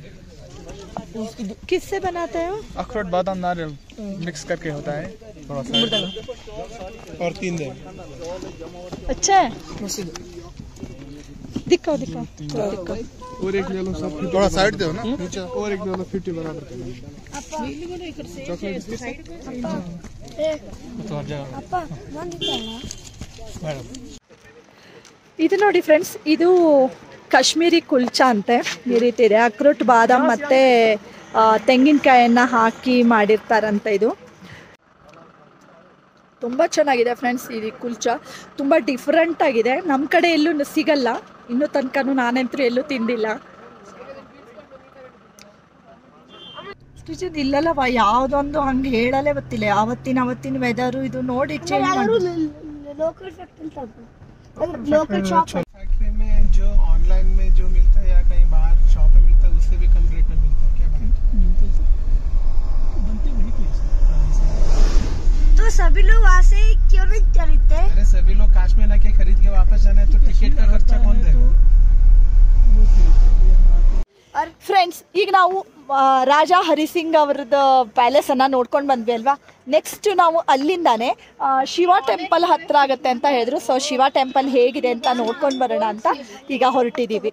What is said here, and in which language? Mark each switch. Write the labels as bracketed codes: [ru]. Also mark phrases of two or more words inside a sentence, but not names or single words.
[hi] किससे बनाते हो? अखरोट बादाम नारियल मिक्स करके होता है थोड़ा सा, और 3 दिन। अच्छा है, दिखाओ दिखाओ थोड़ा दिखाओ। और एक ले लो सब, थोड़ा साइड दो ना नीचे, और एक ले लो 50 बराबर करना। [kn] ಇದು ನೋಡಿ ಫ್ರೆಂಡ್ಸ್, ಇದು ಕಾಶ್ಮೀರಿ ಕುಲ್ಚಾ ಅಂತೆ. ಈ ರೀತಿ ಇದೆ, ಅಕ್ರೋಟ್ ಬಾದಾಮ್ ಮತ್ತೆ ತೆಂಗಿನಕಾಯನ್ನ ಹಾಕಿ ಮಾಡಿರ್ತಾರಂತೆ. ಇದು ತುಂಬ ಚೆನ್ನಾಗಿದೆ ಫ್ರೆಂಡ್ಸ್. ಈ ಕುಲ್ಚಾ ತುಂಬ ಡಿಫ್ರೆಂಟ್ ಆಗಿದೆ, ನಮ್ಮ ಕಡೆ ಎಲ್ಲೂ ಸಿಗಲ್ಲ. ಇನ್ನೂ ತನಕನೂ ನಾನಂತೂ ಎಲ್ಲೂ ತಿಂದಿಲ್ಲ. ಇಲ್ಲಲ್ಲ ಯಾವುದೊಂದು ಹಂಗೆ ಹೇಳಲೇ ಗೊತ್ತಿಲ್ಲ. ಅವತ್ತಿನ ವೆದರು ಇದು ನೋಡಿ ಚೇಂಜ್ ಮಾಡಿ. [en] local shop factory [hi] में जो ऑनलाइन में जो मिलता है या कहीं बाहर शॉप में मिलता है, उससे भी कम रेट में मिलता है। क्या बनते वही प्लेस है, तो सभी लोग वहाँ से क्यों नहीं खरीदते? अरे सभी लोग काश में लाके खरीद के वापस जाना है तो टिकट का खर्चा कौन देगा? [kn] ಫ್ರೆಂಡ್ಸ್, ಈಗ ನಾವು ರಾಜ ಹರಿಸಿಂಗ್ ಅವ್ರದ್ದು ಪ್ಯಾಲೇಸನ್ನು ನೋಡ್ಕೊಂಡು ಬಂದ್ವಿ ಅಲ್ವಾ. ನೆಕ್ಸ್ಟ್ ನಾವು ಅಲ್ಲಿಂದಾನೆ ಶಿವ ಟೆಂಪಲ್ ಹತ್ರ ಆಗುತ್ತೆ ಅಂತ ಹೇಳಿದ್ರು. ಸೊ ಶಿವ ಟೆಂಪಲ್ ಹೇಗಿದೆ ಅಂತ ನೋಡ್ಕೊಂಡು ಬರೋಣ ಅಂತ ಈಗ ಹೊರಟಿದ್ದೀವಿ.